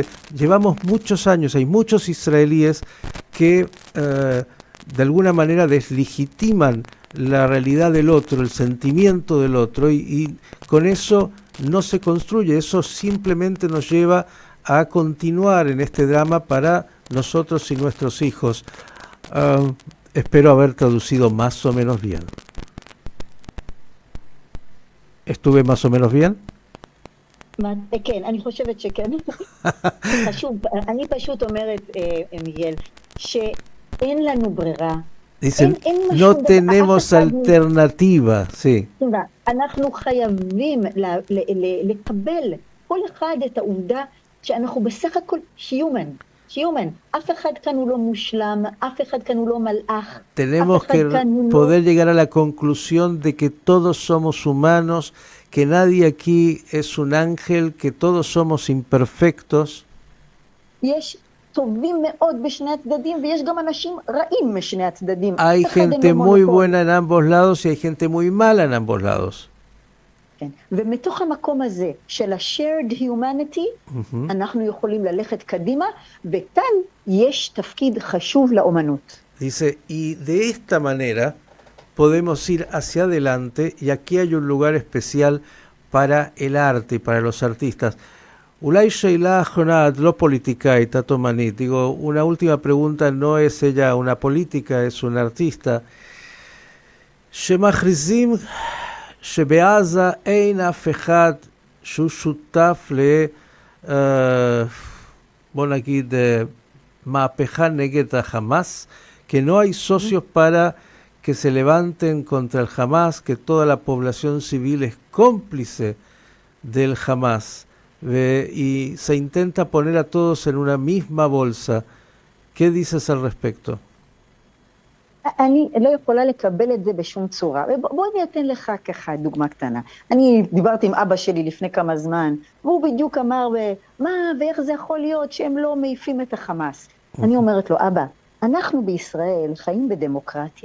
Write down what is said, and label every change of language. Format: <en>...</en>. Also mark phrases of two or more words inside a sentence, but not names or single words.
<es>Llevamos muchos años, hay muchos israelíes que de alguna manera deslegitiman la realidad del otro, el sentimiento del otro, y con eso no se construye, eso simplemente nos lleva a continuar en este drama para nosotros y nuestros hijos. Espero haber traducido más o menos bien. ¿Estuve más o menos bien?</es> <he>כן, אני חושבת שכן. חשוב, אני פשוט אומרת, מיגל, שאין לנו ברירה.</he> <es>Dicen, no tenemos alternativa, sí.</es> <he>אנחנו חייבים לקבל כל אחד את העובדה שאנחנו בסך הכל human. אף אחד כאן הוא לא מושלם, אף אחד כאן הוא לא מלאך.</he> <es>Tenemos que poder llegar a la conclusión de que todos somos humanos, que nadie aquí es un ángel, que todos somos imperfectos.</es> <he>יש טובים מאוד בשני הצדדים, ויש גם אנשים רעים משני הצדדים.</he> <es>Hay gente muy buena en ambos lados y hay gente muy mala en ambos lados.</es> <he>כן. ומתוך המקום הזה של ה-</he> <en>shared humanity,</en> <he>אנחנו יכולים ללכת קדימה, וכאן יש תפקיד חשוב לאומנות.</he> <es>Dice, y de esta manera podemos ir hacia adelante, y aquí hay un lugar especial para el arte y para los artistas. Ulay Sheila Jonat, lo política y Tato Manit. Digo, una última pregunta, no es ella una política, es un artista.</es> <he>שמכריזים שבעזה אין אף אחד שהוא שותף בוא נגיד, מהפכה נגד החמאס,</he> <es>que no hay socios para que se levanten contra el Hamas, que toda la población civil es cómplice del Hamas. y se intenta poner a todos en una misma bolsa. ¿Qué dices al respecto?</es> <he>אני לא יכולה לקבל את זה בשום צורה. בוא אני אתן לך ככה דוגמה קטנה. אני דיברתי עם אבא שלי לפני כמה זמן, והוא בדיוק אמר, מה ואיך זה יכול להיות שהם לא מעיפים את החמאס. אני אומרת לו, אבא, אנחנו בישראל חיים בדמוקרטיה.</he>